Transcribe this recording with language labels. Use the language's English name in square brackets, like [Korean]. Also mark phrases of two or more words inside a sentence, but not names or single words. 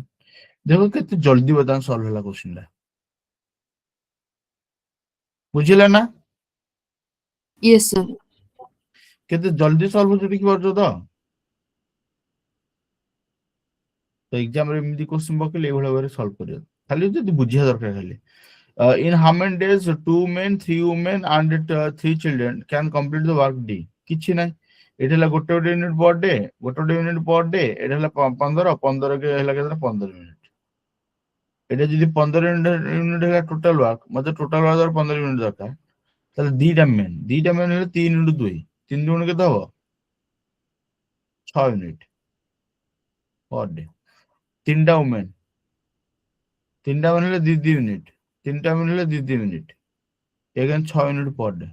[Odia] ଦେଖো କେତେ ଜଲ୍ଦି ବର୍ତ୍ତମାନ ସଲ୍ଭ ହେଲା କ୍ୱେଶ୍ଚିନ୍ ଟା, ବୁଝିଲା ନା? [English] Yes, sir. [Odia] କେତେ ଜଲ୍ଦି ସଲ୍ଭ ହଉଛି ଦେଖିପାରୁଛ ତ? ଏକ୍ସାମ ରେ ଏମିତି କ୍ୱେଶ୍ଚିନ୍ ପକେଇଲେ ଏଇଭଳିଆ ଭାବରେ ସଲ୍ଭ କରିବ, ଖାଲି ଯଦି ବୁଝିବା ଦରକାର। [English] ଖାଲି in how many days 2 men 3 women and 3 children can complete the work D? [Odia] କିଛି ନାହିଁ, ଏଠି ହେଲା ଗୋଟେ [English] unit per day, [Odia] ଗୋଟେ [English] unit per day. [Odia] ଏଠି ହେଲା 15 କେ ହେଲା କେତେ, 15 ୟୁନିଟ୍। ଏଟା ଯଦି 15 ୟୁନିଟ୍ ହେଲା [English] total work, [Odia] ମତେ [English] total work [Odia] 15 ୟୁନିଟ୍ ଦରକାର। ତାହେଲେ 2ଟା ମେନ୍ ହେଲେ 3 × 2, 3 × 2 କେତେ ହବ, 6 [English] unit per day. [Odia] 3ଟା ଓମେନ୍, 3ଟା ଓମେନ୍ ହେଲେ 2 ୟୁନିଟ୍, 3ଟା ଓମେନ୍ ହେଲେ 2 ୟୁନିଟ୍, [English] again 6 unit per day.